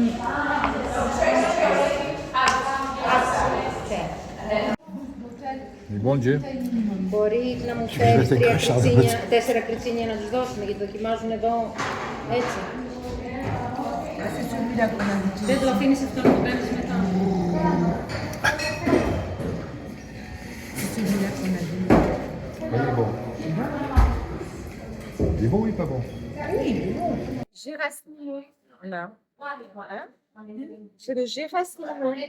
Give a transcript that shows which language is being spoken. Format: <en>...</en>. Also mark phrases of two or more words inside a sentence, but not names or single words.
<fr>Bon Dieu.</fr> <el>Μπορεί να μου φέρεις 4 κριτσίνια να τους δώσουμε γιατί δοκιμάζουν εδώ έτσι. Δεν το αφήνεις αυτό να το κάνεις μετά.</el> <fr>Il est bon ou il est pas bon? Gérasimo. Là. C'est le Gérasimo.</fr>